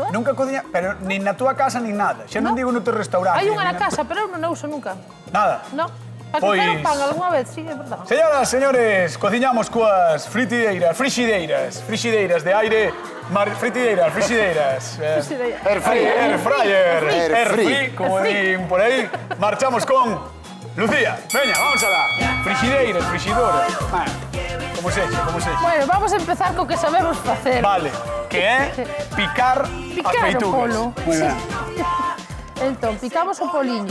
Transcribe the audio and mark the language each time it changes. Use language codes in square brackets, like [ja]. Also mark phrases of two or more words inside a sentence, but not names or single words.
[gl] Nunca cociña, pero nin na túa casa nin nada. Xa non digo no teu restaurante. Hai unha na casa, pero eu non a uso nunca. Nada. No. Para Pois- cocer un pan algunha vez, sí, é verdade. Señoras, señores, cociñamos coas frigideiras de aire, frigideiras. Frixideira. [en] Air fryer. Air free, [gl] como din por aí. Marchamos con Lucía. Veña, vamos alá. Frigidoras. Como se eche. Bueno, vamos a empezar co que sabemos facer. Vale, que é picar as Picar o feitugas. polo. Moi ben. Entón, picamos o poliño.